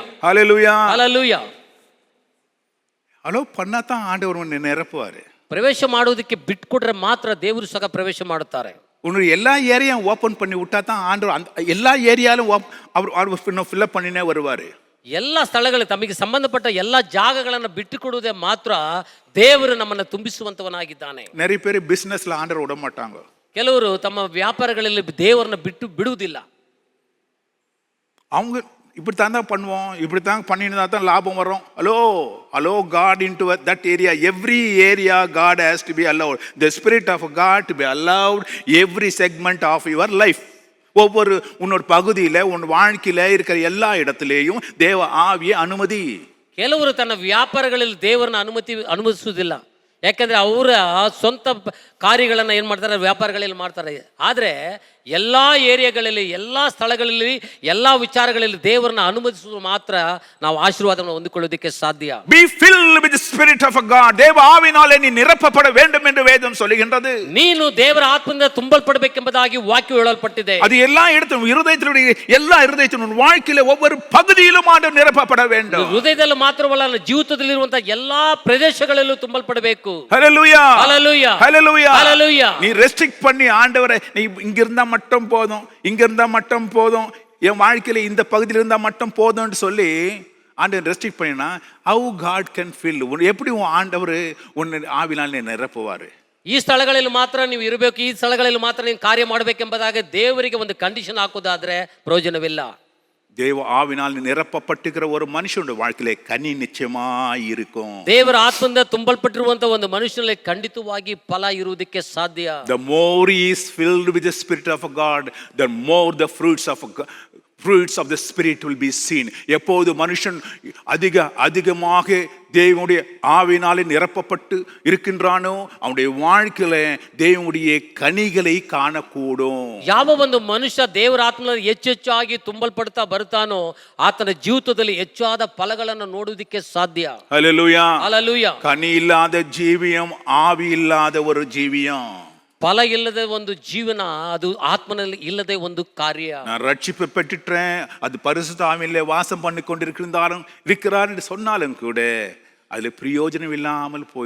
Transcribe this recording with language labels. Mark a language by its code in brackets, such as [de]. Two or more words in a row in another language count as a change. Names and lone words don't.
[ta] ஹல்லேலூயா. ஹல்லேலூயா. அலோவ் பண்ணாதான் ஆண்டவர் உன்னை நிரப்புவார். [kn] ಪ್ರವೇಶ ಮಾಡೋದಕ್ಕೆ ಬಿಟ್ಕೊಡ್ರೆ ಮಾತ್ರ ದೇವರು ಸಹ ಪ್ರವೇಶ ಮಾಡುತ್ತಾರೆ. [ta] உன்னுடைய எல்லா ஏரியாவும் ஓப்பன் பண்ணி விட்டா தான் ஆண்டவர் அந்த எல்லா ஏரியாலும் அவர் ஃபில்லப் பண்ணினே வருவார். [kn] ಎಲ್ಲ ಸ್ಥಳಗಳು ತಮಗೆ ಸಂಬಂಧಪಟ್ಟ ಎಲ್ಲ ಜಾಗಗಳನ್ನು ಬಿಟ್ಟುಕೊಡುವುದೇ ಮಾತ್ರ ದೇವರು ನಮ್ಮನ್ನು ತುಂಬಿಸುವಂತವನಾಗಿದ್ದಾನೆ. [ta] நிறைய பேர் பிசினஸ்ல ஆண்டவர் விட மாட்டாங்க. [kn] ಕೆಲವರು ತಮ್ಮ ವ್ಯಾಪಾರಗಳಲ್ಲಿ ದೇವರನ್ನ ಬಿಡುವುದಿಲ್ಲ. [ta] அவங்க இப்படித்தான் தான் பண்ணுவோம், இப்படித்தான் பண்ணினா தான் லாபம் வரும். [en] ஹலோ God into that area, every area God has to be allowed, the spirit of God to be allowed every segment of your life. [ta] ஒவ்வொரு உன்னோட பகுதியில் உன் வாழ்க்கையில இருக்கிற எல்லா இடத்திலேயும் தேவ ஆவிய அனுமதி. [kn] ಕೆಲವರು ತನ್ನ ವ್ಯಾಪಾರಗಳಲ್ಲಿ ದೇವರನ್ನ ಅನುಮತಿಸುವುದಿಲ್ಲ. ಯಾಕಂದ್ರೆ ಅವರ ಸ್ವಂತ ಕಾರ್ಯಗಳನ್ನು ಏನು ಮಾಡ್ತಾರೆ, ವ್ಯಾಪಾರಗಳಲ್ಲಿ ಮಾಡ್ತಾರೆ. ಆದರೆ ಎಲ್ಲ ಏರಿಯಾಗಳಲ್ಲಿ, ಎಲ್ಲ ಸ್ಥಳಗಳಲ್ಲಿ, ಎಲ್ಲ ವಿಚಾರಗಳಲ್ಲಿ ದೇವರನ್ನ ಅನುಮತಿಸುವುದು ಮಾತ್ರ ನಾವು ಆಶೀರ್ವಾದವನ್ನು ಹೊಂದಿಕೊಳ್ಳೋದಕ್ಕೆ ಸಾಧ್ಯ. [en] Be filled with the spirit of God. [ta] தேவ ஆவினாலே நீ நிரப்பப்பட வேண்டும் என்று வேதம் சொல்லுகின்றது. [kn] ನೀನು ದೇವರ ಆತ್ಮದಿಂದ ತುಂಬಲ್ಪಡಬೇಕೆಂಬುದಾಗಿ ವಾಕ್ಯ ಹೇಳಲ್ಪಟ್ಟಿದೆ. [ta] அது எல்லா இடத்திலும் எல்லா இருதயத்திலும் வாழ்க்கையில ஒவ்வொரு பகுதியிலும் ஆண்டவர் நிரப்பப்பட வேண்டும். [kn] ಹೃದಯದಲ್ಲಿ ಮಾತ್ರವಲ್ಲ, ಜೀವಿತದಲ್ಲಿರುವಂತಹ ಎಲ್ಲಾ ಪ್ರದೇಶಗಳಲ್ಲೂ ತುಂಬಲ್ಪಡಬೇಕು. [ta] ஹல்லேலூயா. ஹல்லேலூயா. ஹல்லேலூயா. ஹல்லேலூயா. நீ ரெஸ்ட்ரிக்ட் பண்ணி ஆண்டவரே நீ இங்க இருந்தா மட்டும் போதும், இங்க இருந்தா மட்டும் போதும், என் வாழ்க்கையில இந்த பகுதியில் இருந்தா மட்டும் போதும்னு சொல்லி ஆண்டவர் ரெஸ்ட்ரிக்ட் பண்ணினா [en] how God can fill? [ta] எப்படி உன் ஆண்டவர் உன்னை ஆவினாலே நிரப்புவாரு? [kn] ಈ ಸ್ಥಳಗಳಲ್ಲಿ ಮಾತ್ರ ನೀವು ಇರಬೇಕು, ಈ ಸ್ಥಳಗಳಲ್ಲಿ ಮಾತ್ರ ನೀವು ಕಾರ್ಯ ಮಾಡಬೇಕೆಂಬುದಾಗಿ ದೇವರಿಗೆ ಒಂದು ಕಂಡೀಷನ್ ಹಾಕೋದಾದ್ರೆ ಪ್ರಯೋಜನವಿಲ್ಲ. [ta] தேவ ஆவினால் நிரப்பப்பட்டிருக்கிற ஒரு மனுஷனுடைய வாழ்க்கையிலே கனி நிச்சயமாய் இருக்கும். [kn] ದೇವರ ಆತ್ಮದಿಂದ ತುಂಬಲ್ಪಟ್ಟಿರುವಂತ ಒಂದು ಮನುಷ್ಯನಲ್ಲಿ ಖಂಡಿತವಾಗಿ ಫಲ ಇರುವುದಕ್ಕೆ ಸಾಧ್ಯ. [en] The more he is filled with the spirit of God, the more the fruits of the spirit will be seen. [ta] எப்போது மனுஷன் அதிகமாக தேவனுடைய ஆவினாலே நிரப்பப்பட்டு இருக்கின்றானோ அவனுடைய வாழ்க்கையில தேவனுடைய கனிகளை காணக்கூடும். [kn] ಯಾವ ಒಂದು ಮನುಷ್ಯ ದೇವರ ಆತ್ಮನಲ್ಲಿ ಹೆಚ್ಚೆಚ್ಚಾಗಿ ತುಂಬಲ್ಪಡ್ತಾ ಬರ್ತಾನೋ ಆತನ ಜೀವಿತದಲ್ಲಿ ಹೆಚ್ಚಾದ ಫಲಗಳನ್ನು ನೋಡುವುದಕ್ಕೆ ಸಾಧ್ಯ. [ta] ஹல்லேலூயா. ஹல்லேலூயா. கனி இல்லாத ஜீவியம், ஆவி இல்லாத ஒரு ஜீவியம். [kn] ಫಲ ಇಲ್ಲದೆ ಒಂದು ಜೀವನ, ಅದು ಆತ್ಮನಲ್ಲಿ ಇಲ್ಲದೆ ಒಂದು ಕಾರ್ಯ. [ta] நான் ரட்சிப்பு பெற்றுட்டேன், அது பரிசுத்த ஆவியிலே வாசம் பண்ணி இருக்கிறார் என்று சொன்னாலும் கூட அதுல பிரயோஜனம் இல்லாமல் போயிடும்.